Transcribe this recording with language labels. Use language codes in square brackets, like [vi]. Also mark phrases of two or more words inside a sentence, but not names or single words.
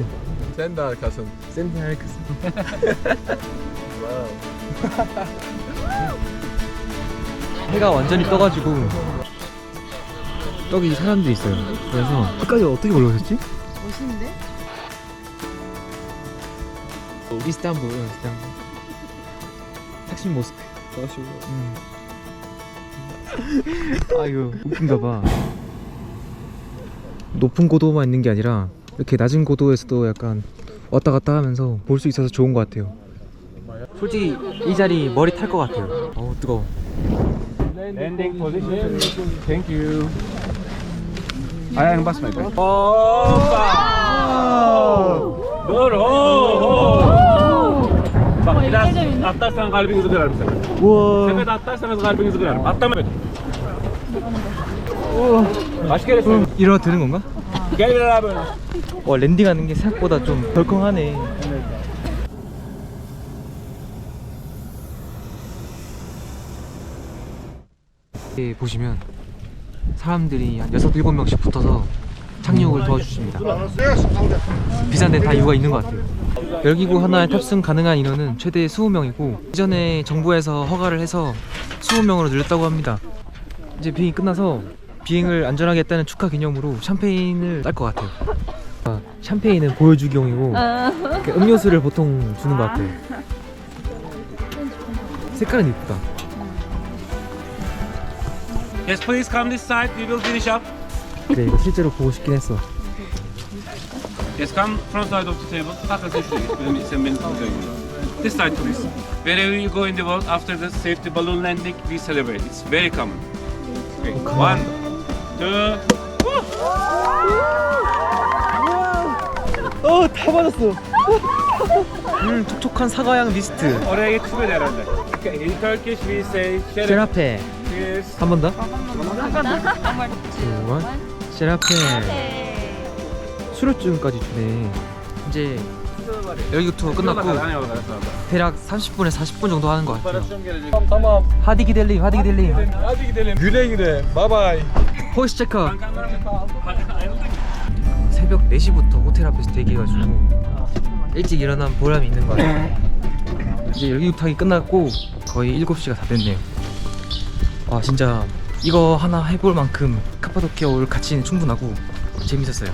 [tr] Sen de arkasın. 샌드 아리크스. Wow. [ko] 해가 완전히 떠가지고 저기 사람들이 있어요. 그래서 끝까지 어떻게 올라오셨지? 멋있는데? 이스탄불 탁심 모스크. 아 이거 웃긴가봐. 높은 고도만 있는 게 아니라 이렇게 낮은 고도에서도 약간 왔다 갔다 하면서 볼 수 있어서 좋은 것 같아요. 솔직히 이 자리 머리 탈 것 같아요. 어우 뜨거워. [en] Landing position. Thank you. [tr] Ayağını basma. Hoppa! Dur. Bak biraz atlarsan kalbinizi kırarım sefer. [ko] 우와. [tr] Sepet atlarsanız kalbinizi kırarım. Atlama. Kaç kere söyledim? [ko] 일어나 되는 건가? [tr] Gel beraber. [ko] 와 랜딩하는 게 생각보다 좀 덜컹하네. 여기 보시면 사람들이 한 6-7명씩 붙어서 착륙을 도와주십니다. 비싼데 다 이유가 있는 것 같아요. 열기구 하나에 탑승 가능한 인원은 최대 20명이고 이전에 정부에서 허가를 해서 20명으로 늘렸다고 합니다. 이제 비행이 끝나서 비행을 안전하게 했다는 축하 기념으로 샴페인을 딸 것 같아요. 샴페인은 보여주기용이고 음료수를 보통 주는 것 같아요. 색깔은 이쁘다. [en] Yes, please come this side. We will finish up. [ko] 그래 이거 실제로 보고 싶긴 했어. [en] Yes, come front side of the table. [tr] Hakikaten şuraya. Sen beni tutuyorsun. [en] This side please. Wherever you go in the world, after the safety balloon landing, we celebrate. It's very common. Okay. 1, 2. [ko] 다 맞았어. 촉촉한 사과향 미스트. [tr] Oraya yetişmedi herhalde. [en] Okay, in Turkish we say şeref. [tr] 셰라페. [en] Yes. [ko] 한 번 더. 셰라페. 수료증까지 주네. 이제 열기 투어 끝났고 대략 30분에서 40분 정도 하는 것 같아요. [tr] Tamam. Hadi gidelim, hadi gidelim. Hadi gidelim. Güle güle. [en] Bye bye. 호이스 체크. [ko] 새벽 4시부터 호텔 앞에서 대기해가지고 일찍 일어난 보람이 있는 것 같아요. 이제 열기구 타기 끝났고 거의 7시가 다 됐네요. 와 진짜 이거 하나 해볼 만큼 카파도키아 올 가치는 충분하고 재밌었어요.